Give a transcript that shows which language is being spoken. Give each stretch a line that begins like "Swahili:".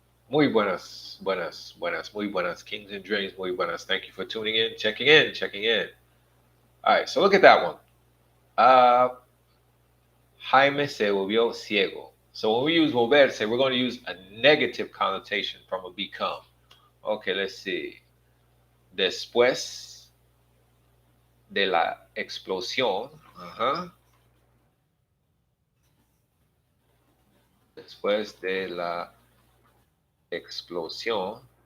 Spanish: Muy buenas, buenas, buenas, muy buenas. Kings and Dreams, muy buenas.
English: Thank you for tuning in, checking in, checking in. All right, so look at that one.
Spanish: Jaime se volvió ciego.
English: So when we use volverse, we're going to use a negative connotation from a become. Okay, let's see.
Spanish: Después de la explosión. Después de la explosión.